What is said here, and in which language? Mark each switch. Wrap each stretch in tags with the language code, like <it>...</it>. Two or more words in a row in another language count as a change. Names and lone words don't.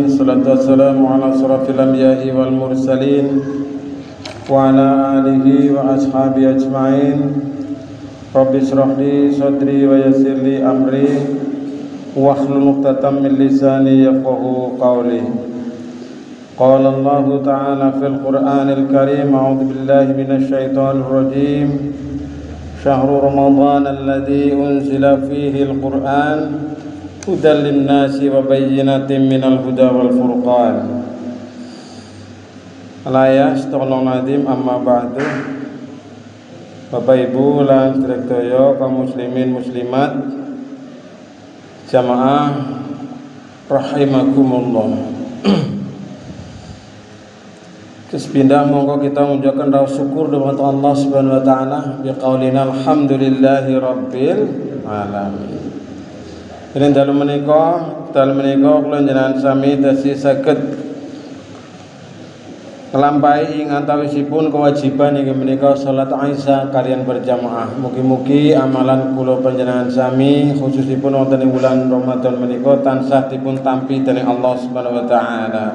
<ar>الصلاة والسلام على أشرف الأنبياء والمرسلين وعلى آله وأصحابه أجمعين. رب اشرح لي صدري ويسر لي أمري واحلل عقدة من لساني يفقهوا قولي. قال الله تعالى في القرآن الكريم أعوذ بالله من الشيطان الرجيم. شهر رمضان الذي أنزل فيه القرآن هدى للناس وبينات من الهدى والفرقان. أستغفر الله العظيم أما بعد.</ar> <jv>Bapak Ibu lan sedaya kaum muslimin muslimat jamaah rahimakumullah.</jv> <id>Kesepindah monggo kita mengucapkan rasa syukur kepada Allah</id> <ar>سبحانه وتعالى بقولنا الحمد لله رب العالمين.</ar> <jv>Yen dalu menika kula njenengan sami tasih saged nglampahi ing antawisipun kewajiban inggih menika salat Isya kalian berjamaah. Mugi-mugi amalan kula panjenengan sami khususipun wonten ing bulan Ramadan menika tansah dipun tampi dening Allah</jv> <ar>سبحانه وتعالى.</ar>